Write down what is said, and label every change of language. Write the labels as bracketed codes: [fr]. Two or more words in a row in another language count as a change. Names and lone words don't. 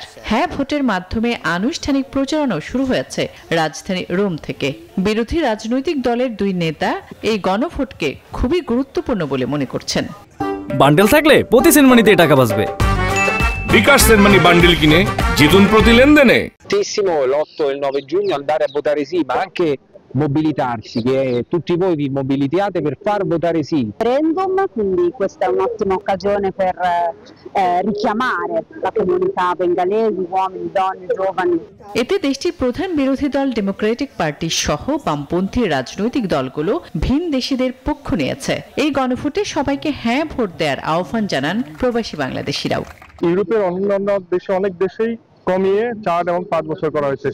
[bn] হ্যাঁ ভোটের মাধ্যমে আনুষ্ঠানিক প্রচারণাও শুরু হয়েছে রাজধানী রোম থেকে। বিরোধী রাজনৈতিক দলের 2 নেতা এই গণভোটকে খুবই গুরুত্বপূর্ণ বলে মনে করছেন। বান্ডেল থাকলে প্রতি সেনমানিতে টাকা বাঁচবে। বিকাশ সেনমানি বান্ডেল কিনে জিতুন প্রতি লেনদেনে। [it] L'8 e il 9 giugno andare a votare sì, ma anche mobilitarsi, che tutti voi vi mobilitiate per far votare sì. Referendum, quindi questa è un'ottima occasione per richiamare la comunità bengalesi, uomini, donne, giovani. [bn] এতে দেশটির প্রধান বিরোধী দল ডেমোক্রেটিক পার্টি সহ বামপন্থী রাজনৈতিক দলগুলো ভিন দেশিদের পক্ষ নিয়েছে। এই গণভোটে সবাইকে হ্যাঁ ভোট দেওয়ার আহ্বান জানান প্রবাসী বাংলাদেশিরাও। ইউরোপের অন্যান্য দেশে অনেক দেশেই কমিয়ে 4 এবং 5 বছর করা হয়েছে।